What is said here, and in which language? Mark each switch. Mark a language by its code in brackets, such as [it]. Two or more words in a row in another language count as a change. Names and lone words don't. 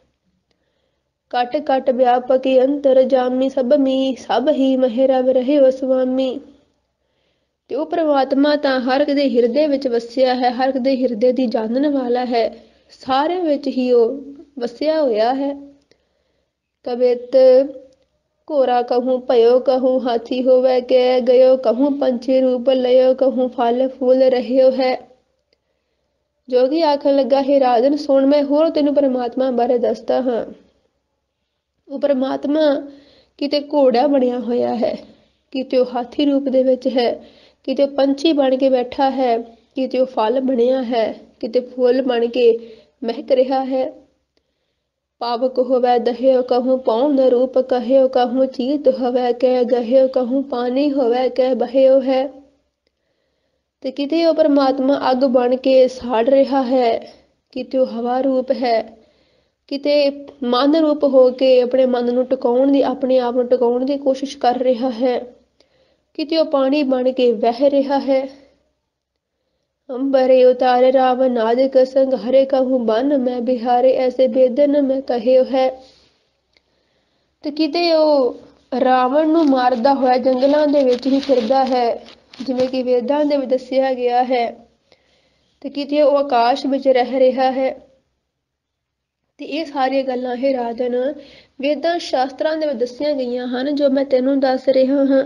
[bra] कट कट बिआपक अंतर जामी, सभ ही महि रव रहिओ सुआमी। [pa] ਤੇ ਉਹ ਪਰਮਾਤਮਾ ਤਾਂ ਹਰ ਇੱਕ ਦੇ ਹਿਰਦੇ ਵਿੱਚ ਵਸਿਆ ਹੈ, ਹਰ ਇੱਕ ਦੇ ਹਿਰਦੇ ਦੀ ਜਾਣਨ ਵਾਲਾ ਹੈ, ਸਾਰਿਆਂ ਵਿੱਚ ਹੀ ਉਹ ਵਸਿਆ ਹੋਇਆ ਹੈ। [bra] कबित घोरा कहूँ भयो कहूँ, हाथी होवे के गयो कहूँ, पंछी रूप लयो कहूँ, फल फूल रहयो है। [pa] ਜੋਗੀ ਆਖਣ ਲੱਗਾ, ਹੇ ਰਾਜਨ ਸੁਣ, ਮੈਂ ਹੋਰ ਤੈਨੂੰ ਪਰਮਾਤਮਾ ਬਾਰੇ ਦੱਸਦਾ ਹਾਂ। ਉਹ ਪਰਮਾਤਮਾ ਕਿਤੇ ਘੋੜਾ ਬਣਿਆ ਹੋਇਆ ਹੈ, ਕਿਤੇ ਉਹ ਹਾਥੀ ਰੂਪ ਦੇ ਵਿੱਚ ਹੈ, ਕਿਤੇ ਉਹ ਪੰਛੀ ਬਣ ਕੇ ਬੈਠਾ ਹੈ, ਕਿਤੇ ਉਹ ਫਲ ਬਣਿਆ ਹੈ, ਕਿਤੇ ਫੁੱਲ ਬਣ ਕੇ ਮਹਿਕ ਰਿਹਾ ਹੈ। [bra] पावक होवै दह्यो कहूँ, पौन रूप कहयो कहूँ, चीत होवै कह गह्यो कहूँ, पानी होवै कह बह्यो है। [pa] ਤੇ ਕਿਤੇ ਉਹ ਪਰਮਾਤਮਾ ਅੱਗ ਬਣ ਕੇ ਸਾੜ ਰਿਹਾ ਹੈ, ਕਿਤੇ ਉਹ ਹਵਾ ਰੂਪ ਹੈ, ਕਿਤੇ ਮਨ ਰੂਪ ਹੋ ਕੇ ਆਪਣੇ ਮਨ ਨੂੰ ਟਿਕਾਉਣ ਦੀ, ਆਪਣੇ ਆਪ ਨੂੰ ਟਿਕਾਉਣ ਦੀ ਕੋਸ਼ਿਸ਼ ਕਰ ਰਿਹਾ ਹੈ, ਕਿਤੇ ਉਹ ਪਾਣੀ ਬਣ ਕੇ ਵਹਿ ਰਿਹਾ ਹੈ। [bra] अंबरे उतारे रावण नादिक संग, हरे कहूँ बन मैं बिहारे, ऐसे बेदन मैं कहियो है। [pa] ਤੇ ਕਿਤੇ ਉਹ ਰਾਵਣ ਨੂੰ ਮਾਰਦਾ ਹੋਇਆ ਜੰਗਲਾਂ ਦੇ ਵਿੱਚ ਹੀ ਫਿਰਦਾ ਹੈ, ਜਿਵੇਂ ਕਿ ਵੇਦਾਂ ਦੇ ਵਿੱਚ ਦੱਸਿਆ ਗਿਆ ਹੈ। ਤੇ ਕਿਤੇ ਉਹ ਆਕਾਸ਼ ਵਿੱਚ ਰਹਿ ਰਿਹਾ ਹੈ, ਤੇ ਇਹ ਸਾਰੀਆਂ ਗੱਲਾਂ ਇਹ ਰਾਜਨ ਵੇਦਾਂ ਸ਼ਾਸਤਰਾਂ ਦੇ ਵਿੱਚ ਦੱਸੀਆਂ ਗਈਆਂ ਹਨ ਜੋ ਮੈਂ ਤੈਨੂੰ ਦੱਸ ਰਿਹਾ ਹਾਂ।